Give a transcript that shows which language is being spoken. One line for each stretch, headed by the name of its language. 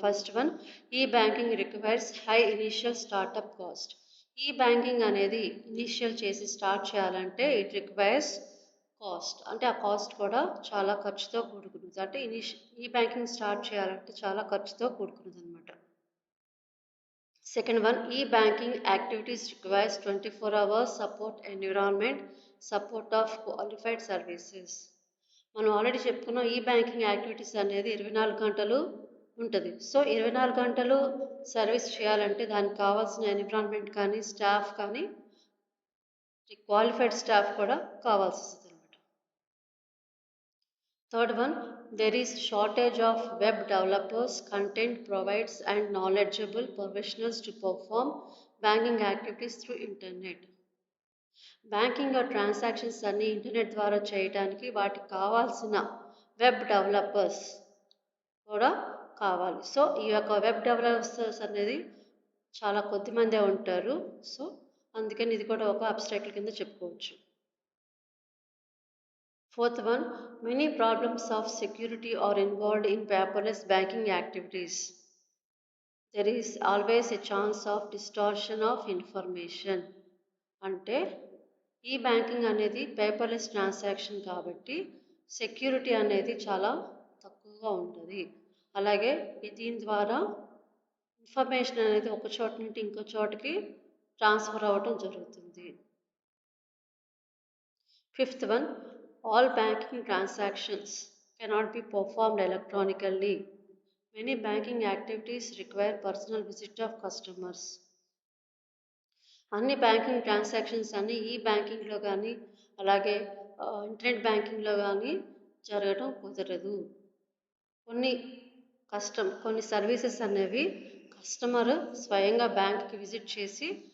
English: First one, e banking requires high initial startup cost.
Telugu: ఈ banking అనేది ఇనిషియల్ చేసి స్టార్ట్ చేయాలంటే
English: It requires cost.
Telugu: అంటే ఆ కాస్ట్ కూడా చాలా ఖర్చుతో కూడుకున్నది. అంటే ఈ బ్యాంకింగ్ స్టార్ట్ చేయాలంటే చాలా ఖర్చుతో కూడుకున్నది అనమాట.
English: Second one, e-banking activities requires 24 hours support environment, support of qualified services.
Telugu: మనం ఆల్రెడీ చెప్పుకున్నాం, ఈ బ్యాంకింగ్ యాక్టివిటీస్ అనేది 24 గంటలు ఉంటుంది. సో 24 గంటలు సర్వీస్ చేయాలంటే దానికి కావాల్సిన ఎన్విరాన్మెంట్ కానీ స్టాఫ్ కానీ క్వాలిఫైడ్ స్టాఫ్ కూడా కావాల్సి వస్తుంది అనమాట.
English: Third one, there is shortage of web developers, content providers and knowledgeable professionals to perform banking activities through internet.
Telugu: Banking transactions అన్ని ఇంటర్నెట్ ద్వారా చేయడానికి వాటికి కావాల్సిన వెబ్ డెవలపర్స్ కూడా కావాలి. సో ఈ యొక్క వెబ్ డెవలపర్స్ అనేది చాలా కొద్దిమందే ఉంటారు. సో అందుకని ఇది కూడా ఒక అబ్స్ట్రాక్ట్ కింద చెప్పుకోవచ్చు.
English: Fourth one, many problems of security are involved in paperless banking activities. There is always a chance of distortion of information.
Telugu: అంటే ఈ బ్యాంకింగ్ అనేది పేపర్లెస్ ట్రాన్సాక్షన్ కాబట్టి సెక్యూరిటీ అనేది చాలా తక్కువగా ఉంటుంది. అలాగే దీని ద్వారా ఇన్ఫర్మేషన్ అనేది ఒక చోట నుండి ఇంకో చోటకి ట్రాన్స్ఫర్ అవ్వడం జరుగుతుంది.
English: Fifth one, all banking transactions cannot be performed electronically. Many banking activities require personal visit of customers.
Telugu: అన్ని బ్యాంకింగ్ ట్రాన్సాక్షన్స్ అన్ని ఈ బ్యాంకింగ్లో కానీ అలాగే ఇంటర్నెట్ బ్యాంకింగ్లో కానీ జరగడం కుదరదు. కొన్ని సర్వీసెస్ అనేవి కస్టమర్ స్వయంగా బ్యాంక్కి విజిట్ చేసి